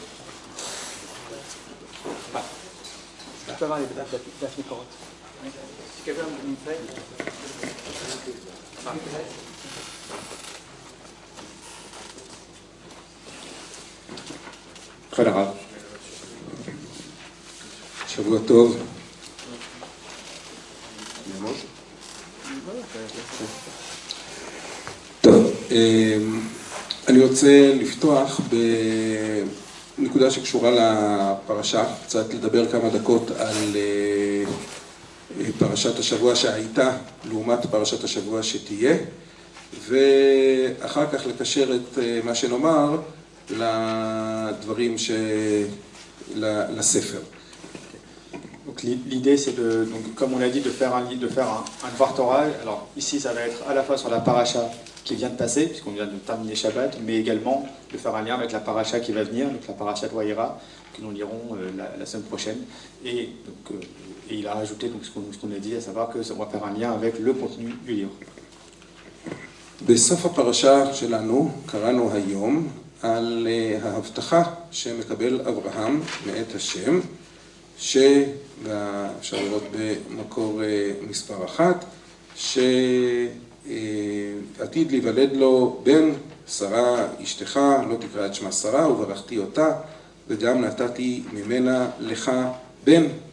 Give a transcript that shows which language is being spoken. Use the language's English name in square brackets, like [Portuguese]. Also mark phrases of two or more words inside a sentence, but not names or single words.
[French] Je peux avoir les Daphné Korot. Si quelqu'un me fait. Très rare. [Hebrew] שבוע טוב. טוב, אני רוצה לפתוח בנקודה שקשורה לפרשה, קצת לדבר כמה דקות על פרשת השבוע שהייתה לעומת פרשת השבוע שתהיה, ואחר כך לקשר את מה שנאמר לדברים לספר. [French] Donc l'idée c'est comme on l'a dit, de faire un [Hebrew] דבר תורה. [French] Alors ici ça va être à la fois sur la paracha qui vient de passer, puisqu'on vient de terminer Shabbat, mais également de faire un lien avec la paracha qui va venir, donc la paracha de Vayera, que nous lirons la semaine prochaine. Et il a rajouté donc, ce qu'on a dit, à savoir que ça va faire un lien avec le contenu du livre. [Hebrew] בסוף הפרשה שלנו קראנו היום על ההבטחה שמקבל אברהם מאת השם, שאפשר לראות במקור מספר 1, שעתיד להיוולד לו בן, שרה אשתך, לא תקרא את שמה שרה, וברכתי אותה, וגם נתתי ממנה לך בן.